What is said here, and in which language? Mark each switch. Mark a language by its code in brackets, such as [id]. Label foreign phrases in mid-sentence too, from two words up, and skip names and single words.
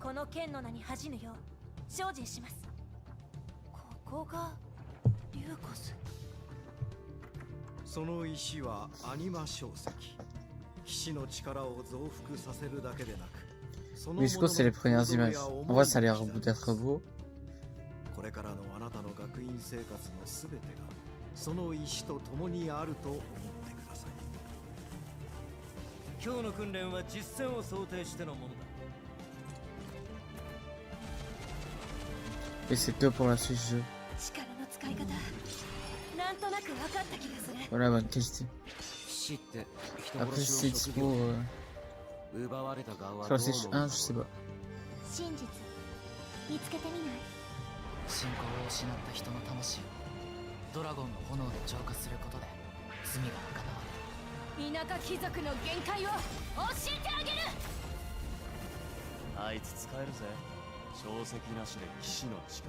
[ja] この剣の名に恥じぬよう精進します。ここがリューコス。その石はアニマ晶石。騎士の力を増幅させるだけでなく、その [fr] Mais je pense que c'est les premières images. En vrai, ça a l'air d'être beau. [ja] これからのあなたの学院生活のすべてがその石と共にあると思ってください。今日の訓練は実戦を想定してのものだ。 [fr] Et c'est que pour la Switch Jeux. [ja] 力の使い方なんとなく分かった気がする。 [fr] Voilà, bonne qualité. [ja] 死って [fr] Après, si c'est dispo sur la Switch 1, je sais pas. [ja] 真実見つけてみない？信仰を失った人の魂をドラゴンの炎で浄化することで罪が贖われる。田舎貴族の限界を教えてあげる。あいつ使えるぜ。小石なしで騎士の力。